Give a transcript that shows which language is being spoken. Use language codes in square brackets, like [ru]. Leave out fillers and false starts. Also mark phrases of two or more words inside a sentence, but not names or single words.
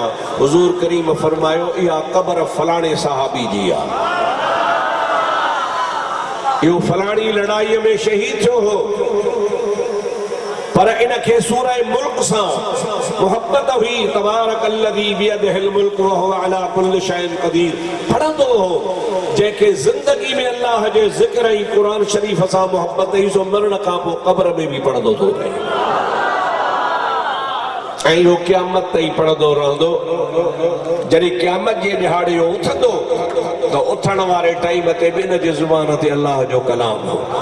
[sd] हुज़ूर करीम फरमायो इहा क़ब्र फलाणे सहाबी जी आहे, इहो फलाणी लड़ाईअ में शहीद थियो हो, पर इनखे सूरह मुल्क सां मोहब्बत हुई। [ar] تبارك الذي بيده الملك وهو على كل شيء قدير [sd] पढ़ंदो हो, जंहिंखे ज़िंदगी में अल्लाह जे ज़िक्र ऐं क़ुरान शरीफ़ सां मोहब्बत हुई सो मरण खां पोइ क़ब्र में बि पढ़ंदो थो रहे ऐं इहो क़यामत ताईं पढ़ंदो रहंदो। जॾहिं क़यामत जे ॾिहाड़े उथंदो त उथण वारे टाइम ते बि इन जे ज़ुबान ते अल्लाह जो कलाम हो।